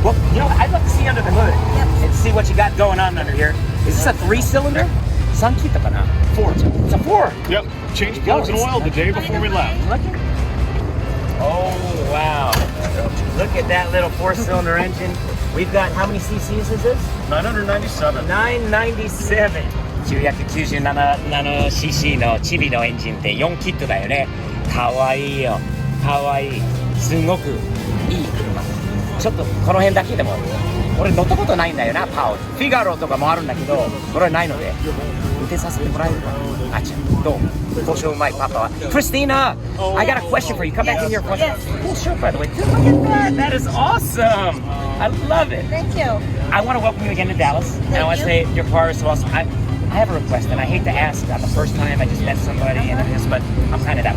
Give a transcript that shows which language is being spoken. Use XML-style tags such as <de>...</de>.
<en>Well, I'd love to see under the hood and see what you got going on under here. Is this a 3-cylinder? 3-kitaかな?4. It's a 4. Yep. Changed plugs and oil the day before we left. Oh, wow. Look at that little 4-cylinder engine. We've got, how many cc's is this? 997.</en> <ja>997。 997cc のチビのエンジンって4キットだよね。かわいいよ。かわいい。すごくいい車。ちょっとこの辺だけでも俺乗ったことないんだよな、パオ。フィガロとかもあるんだけど、これはないので運転させてもらえるかな。あちゃん、どう？交渉うまいパパは。</ja> <en>Christina, I got a question for you. Come back in here for a cool shirt, by the way. Look at that. That is awesome. I love it. Thank you. I want to welcome you again to Dallas. And I want to say your car is so awesome. I have a request, and I hate to ask on the first time I just met somebody into this, but I'm kind of that.</en>